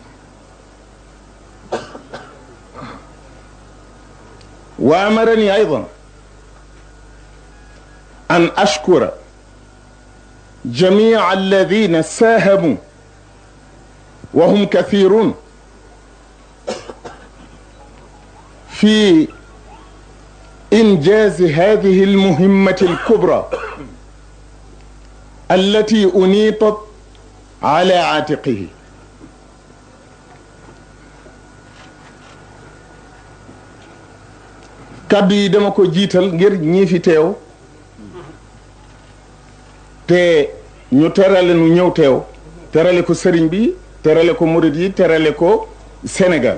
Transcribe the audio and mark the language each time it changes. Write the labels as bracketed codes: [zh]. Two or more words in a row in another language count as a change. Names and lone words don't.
[ar] وأمرني أيضا أن أشكر جميع الذين ساهموا وهم كثيرون في إنجاز هذه المهمة الكبرى التي أنيطت على عاتقه. [wo] kàddu yi dama ko jiital ngir ñi fi teew te ñu terale nu ñëw teew, terale ko sëriñ bi, terale ko murid yi, terale ko Sénégal.